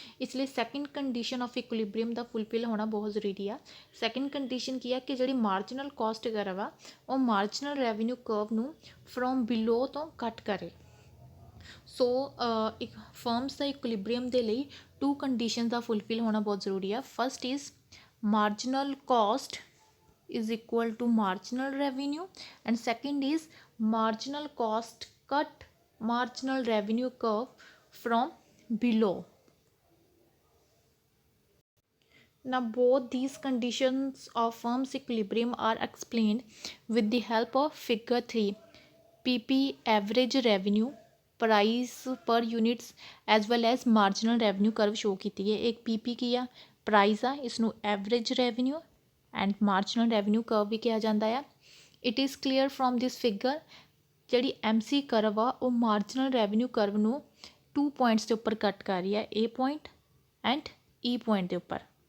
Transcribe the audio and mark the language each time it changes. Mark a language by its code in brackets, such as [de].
[pa] ਇਸ ਲਈ second condition of ਇਕੁਲਿਬਰੀਅਮ ਦਾ fulfil ਹੋਣਾ ਬਹੁਤ ਜ਼ਰੂਰੀ ਆ। ਸੈਕਿੰਡ ਕੰਡੀਸ਼ਨ ਕੀ ਆ ਕਿ ਜਿਹੜੀ ਮਾਰਜਨਲ ਕੋਸਟ ਕਰਵ ਆ ਉਹ ਮਾਰਜਨਲ ਰੈਵਨਿਊ ਕਰਵ ਨੂੰ ਫਰੋਮ ਬਿਲੋ ਤੋਂ ਕੱਟ ਕਰੇ। ਸੋ ਇੱਕ ਫਰਮਸ ਦਾ ਇਕੁਲਿਬਰੀਅਮ ਦੇ ਲਈ 2 ਕੰਡੀਸ਼ਨ ਦਾ ਫੁਲਫਿਲ ਹੋਣਾ ਬਹੁਤ ਜ਼ਰੂਰੀ ਆ। [en] First is marginal cost is equal to marginal revenue, and second is marginal cost cut marginal revenue curve from below. Now both these conditions of firm's equilibrium are explained with the help of figure 3. PP average revenue price per units as well as marginal revenue curve show [pa] ਕੀਤੀ ਹੈ। एक PP ਕੀ ਆ, price ਆ, ਇਸ ਨੂੰ average revenue and marginal revenue curve ਵੀ ਕਿਹਾ ਜਾਂਦਾ ਆ। [en] it is clear from this figure [pa] ਜਿਹੜੀ MC ਕਰਵ ਆ ਉਹ ਮਾਰਜਨਲ ਰੈਵਨਿਊ ਕਰਵ ਨੂੰ 2 ਪੁਆਇੰਟਸ ਦੇ ਉੱਪਰ ਕੱਟ ਕਰ ਰਹੀ ਹੈ, A point and E point ਦੇ ਉੱਪਰ।